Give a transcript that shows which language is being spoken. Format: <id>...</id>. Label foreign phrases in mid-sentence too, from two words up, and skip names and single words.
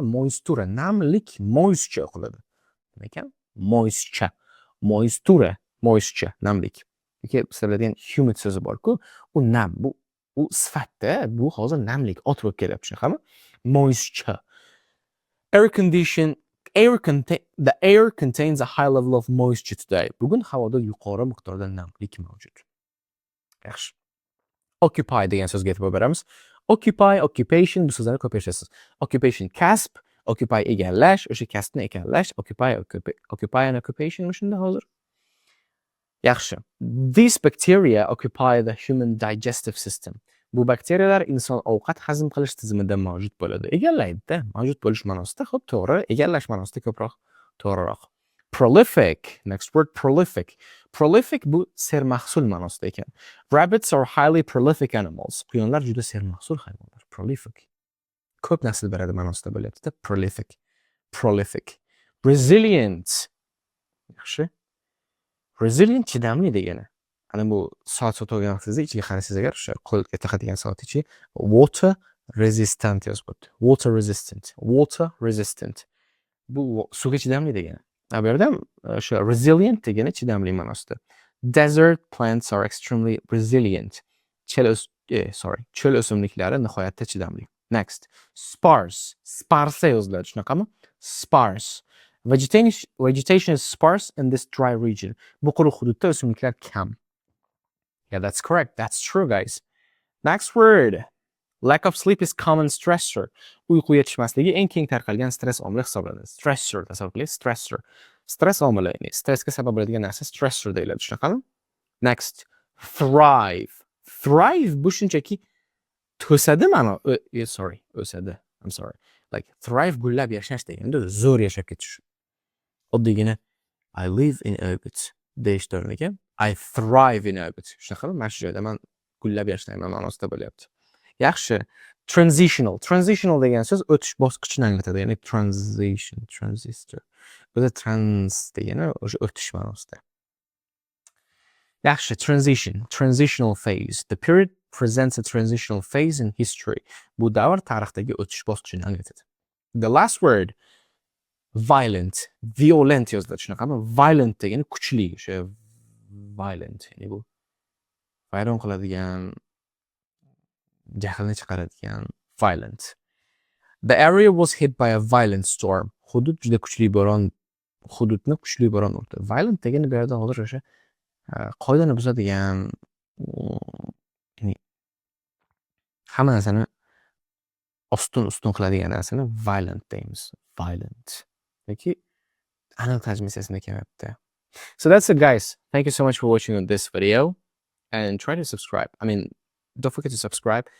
<uz>Moisture, namlik, moisture o'qiladi. Nima ekan? Moisture, namlik. yoki sizlar biladigan humid so'zi bor-ku, u nam, u sifatda, bu hozir namlik, ot bo'lib kelyapti, shunaqami? Moisture.</uz> <en>The air contains a high level of moisture today.</en> <uz>Bugun havoda yuqori miqdorda namlik mavjud. Yaxshi. Occupy degan so'zga e'tibor beramiz. Occupy, occupation bu so'zlarni ko'p eshitasiz. Occupation kasb, occupy egallash, o'sha kasbni egallash,</uz> <en>occupy an occupation</en> <uz>shunda hozir. Yaxshi.</uz> <en>These bacteria occupy the human digestive system.</en> <uz>Bu bakteriyalar inson ovqat hazm qilish tizimida mavjud bo'ladi. Egallaydi-da, mavjud bo'lish ma'nosida, xo'p, to'g'ri, egallash ma'nosida ko'proq to'g'riroq.</uz> <en>Prolific, next word prolific.</en> <uz>Prolific bu sermahsul ma'nosida ekan.</uz> <en>Rabbits are highly prolific animals.</en> <uz>Quyonlar juda sermahsul hayvonlar. Prolific. Ko'p nasl beradi ma'nosida bo'lyapti-da. Prolific. Prolific. Resilient. Yaxshi. Resilient chidamli degani. Ana bu soat sotgan vaqtingizda ichiga qarasangiz agar o'sha qo'lga taqadigan soat ichi</uz> <en>water resistant</en> <uz>yozib qo'yibdi.</uz> <en>Water resistant. Water resistant.</en> <uz>Bu suvga chidamli degani. Bu yerda ham o'sha resilient degani chidamli ma'nosida.</uz> <en>Desert plants are extremely resilient.</en> <uz>Cho'l o'simliklari nihoyatda chidamli.</uz> <en>Next. Sparse.</en> <uz>Sparse yoziladi, shunaqami? Sparse.</uz> <en>Vegetation is sparse in this dry region.</en> <uz>Bu quruq hududda o'simliklar kam.</uz> <en>Yeah, that's correct. That's true, guys. Next word. Lack of sleep is common stressor.</en> <uz>Uyqu yetishmasligi eng keng tarqalgan stress omili hisoblanadi. Stressor, tasavvur qiling, stressor. Stress omili, ya'ni stressga sabab bo'ladigan narsa stressor deyiladi, shunaqami?</uz> <en>Next. Thrive.</en> <uz>Thrive bu shunchaki to'sadi o'sadi.</uz> <en>I'm sorry.</en> <uz>Like thrive gullab yashash deganda zo'r yashab ketish.</uz> <en>Oddiygina I live in orbit</en> <uz>deyish o'rniga</uz> <en>I thrive in orbit.</en> <uz>Shunaqami? Mana shu joyda men gullab yashayman ma'nosida bo'lyapti. Yaxshi. Transitional. Transitional degan so'z o'tish bosqichini anglatadi. Ya'ni transistor. O'zi trans degani o'sha o'tish ma'nosida. Yaxshi.</uz> <en>Transitional phase. The period presents a transitional phase in history.</en> <uz>Bu davr tarixdagi o'tish bosqichini anglatadi.</uz> <en>The last word. Violent</en> <uz>yoziladi, shunaqami? Violent degani kuchli, o'sha violent, ya'ni bu vayron qiladigan, jahlni chiqaradigan, violent.</uz> <en>The area was hit by a violent storm.</en> <uz>Hududni kuchli bo'ron urdi. Violent degani bu yerda hozir o'sha qoidani buzadigan, ya'ni hamma narsani ustun qiladigan narsani violent deymiz. Violent. Yoki aniq tarjimasini kelyapti.</uz> <en>So that's it, guys. Thank you so much for watching on this video and try to subscribe. Don't forget to subscribe.</en>